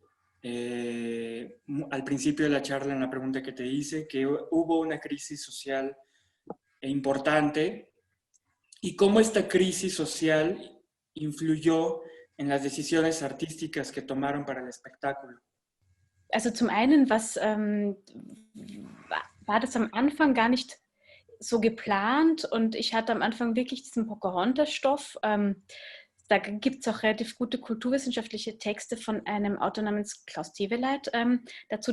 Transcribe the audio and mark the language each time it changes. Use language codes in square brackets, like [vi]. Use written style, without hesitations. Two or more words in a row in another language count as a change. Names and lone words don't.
[es] al principio de la charla en la pregunta que te hice, que hubo una crisis social importante y cómo esta crisis social influyó en las decisiones artísticas que tomaron para el espectáculo. [de] Also zum einen, war das am Anfang gar nicht so geplant und ich hatte am Anfang wirklich diesen Pocahontas-Stoff. da gibt es auch relativ gute kulturwissenschaftliche Texte von einem Autor namens Klaus Teweleit dazu.